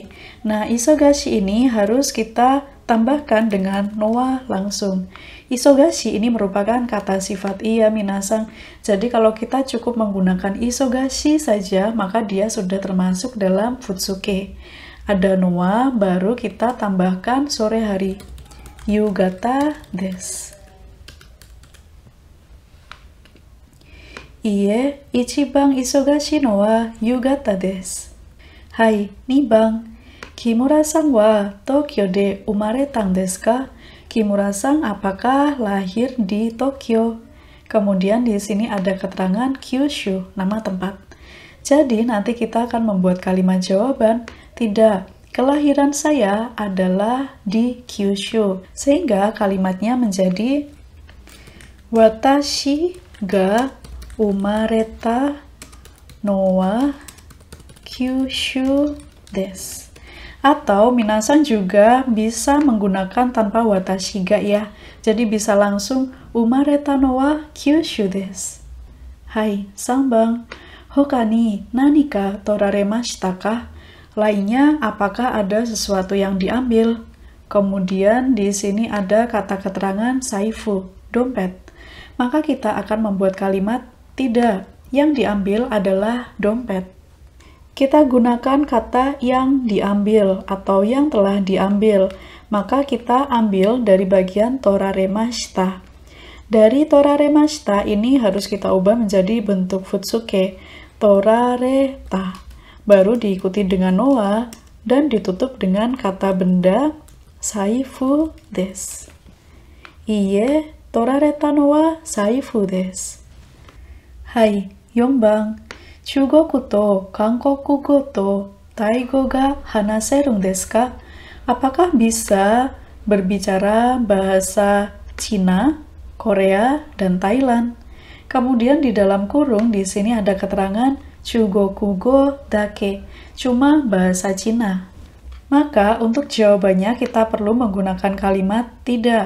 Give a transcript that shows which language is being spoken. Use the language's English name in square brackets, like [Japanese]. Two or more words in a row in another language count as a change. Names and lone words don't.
[Indonesian] Nah, isogashi ini harus kita tambahkan dengan noa langsung. Isogashi ini merupakan kata sifat iya minasang. Jadi kalau kita cukup menggunakan isogashi saja, maka dia sudah termasuk dalam futsuke. Ada noa, baru kita tambahkan sore hari. [Japanese] 夕方です。いいえ、一番忙しいのは夕方です. Hai, 2番. 木村さんは東京で生まれたんですか? [Indonesian] Kimura-san apakah lahir di Tokyo? Kemudian di sini ada keterangan Kyushu, nama tempat. Jadi nanti kita akan membuat kalimat jawaban, tidak, kelahiran saya adalah di Kyushu. Sehingga kalimatnya menjadi [Japanese] 私が生まれたのは九州です. [Indonesian] Atau minasan juga bisa menggunakan tanpa [Japanese] 私が [Indonesian] ya. Jadi bisa langsung [Japanese] 生まれたのは九州です. Hai, 3番. 他に何か取られましたか? [Indonesian] Lainnya, apakah ada sesuatu yang diambil? Kemudian di sini ada kata keterangan saifu, dompet. Maka kita akan membuat kalimat tidak. Yang diambil adalah dompet. Kita gunakan kata yang diambil atau yang telah diambil. Maka kita ambil dari bagian toraremashita. Dari toraremashita ini harus kita ubah menjadi bentuk futsuke. Torareta. Baru diikuti dengan noa dan ditutup dengan kata benda [Japanese] 財布です. [Indonesian] Iie, [Japanese] 取られたのは財布です. Hai, 4番. 中国と韓国語とタイ語が話せるんですか? [Indonesian] Apakah bisa berbicara bahasa Cina, Korea, dan Thailand? Kemudian di dalam kurung di sini ada keterangan [Japanese] 中国語だけ, [Indonesian] cuma bahasa Cina. Maka untuk jawabannya kita perlu menggunakan kalimat tidak.